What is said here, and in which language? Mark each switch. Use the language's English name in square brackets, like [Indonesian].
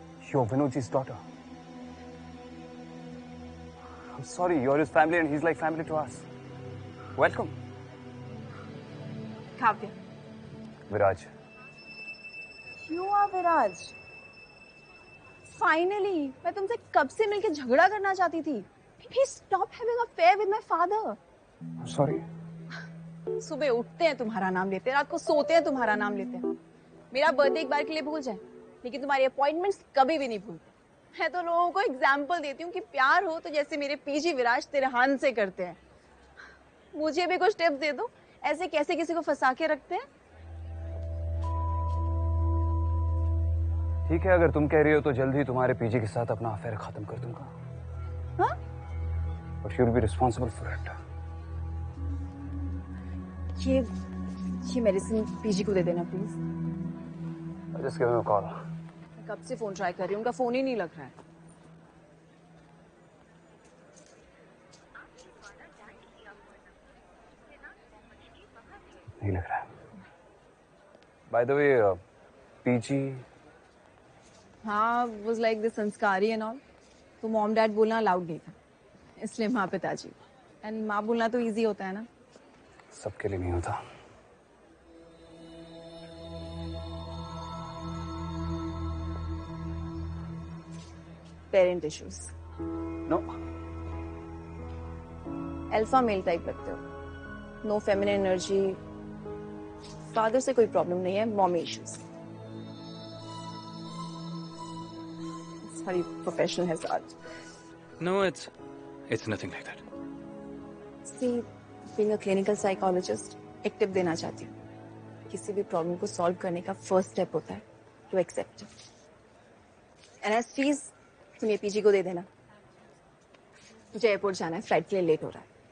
[English] You're Vinodji's daughter. I'm sorry, you're his family and he's like family to us. Welcome. Kavya. Viraj. You are Viraj. [Hindi] Finally, मैं तुमसे कब से मिलके झगड़ा करना चाहती थी. [English] Please stop having an affair with my father. I'm sorry. [Hindi] सुबह उठते हैं तुम्हारा नाम लेते हैं, रात को सोते हैं तुम्हारा नाम लेते हैं. मेरा बर्थडे एक बार के लिए भूल जाए, लेकिन तुम्हारी अपॉइंटमेंट्स कभी भी नहीं भूलते. मैं तो लोगों को एग्जाम्पल देती हूँ कि प्यार हो तो जैसे मेरे पीजी विराज तिरहान से करते हैं. मुझे भी कुछ टिप्स दे दो, ऐसे कैसे किसी को फंसा के रखते हैं. ठीक है, अगर तुम कह रही हो तो जल्द ही तुम्हारे पीजी के साथ अपना अफेयर खत्म कर दूंगा. हाँ? [English] But you'll be responsible for it. [Hindi] ये मेडिसिन पीजी को दे देना please. [English] Just give him a call. [Hindi] कब से फोन ट्राई कर रही हूँ, उनका फोन ही नहीं लग रहा है. नहीं लग रहा है. [English] By the way, PG. हाँ, was like the sanskari and all. [Hindi] तो मॉम डैड बोलना अलाउड नहीं था, इसलिए माँ पिताजी. एंड माँ बोलना तो इजी होता है ना. सबके लिए नहीं होता. [English] Parent issues. No. [Hindi] Alpha male type लगते हो, [English] no feminine energy, [Hindi] फादर से कोई प्रॉब्लम नहीं है, mommy issues. [English] Sorry, professional hazard. No, it's nothing like that. See, being a clinical psychologist, [Hindi] एक टिप देना चाहती हूँ। किसी भी प्रॉब्लम को सॉल्व करने का फर्स्ट स्टेप होता है [English] To accept it. [Hindi] And as fees तुम ये पीजी को दे देना। मुझे एयरपोर्ट जाना है, फ्लाइट के लिए लेट हो रहा है।